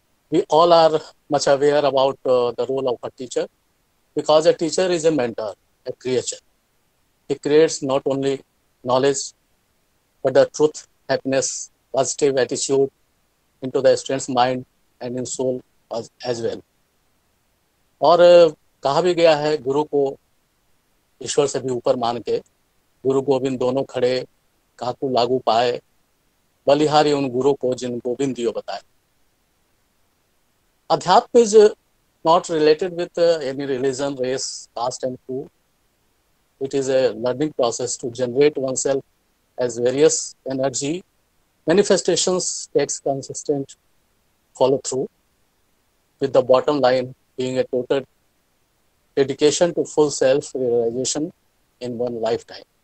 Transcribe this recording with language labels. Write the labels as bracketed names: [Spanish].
[English] We all are much aware about the role of a teacher because a teacher is a mentor, a creature. He creates not only knowledge, but the truth, happiness, positive attitude into the student's mind and in soul as well. [Hindi] और कहा भी गया है गुरु को ईश्वर से भी ऊपर मान के गुरु गोविंद दोनों खड़े काकू लागू पाए बलिहारी उन गुरु को जिन गोविंद दियो बताए. [English] Adhyatma is not related with any religion, race, caste and creed. It is a learning process to generate oneself as various energy manifestations takes consistent follow through, with the bottom line being a total dedication to full self-realization in one lifetime.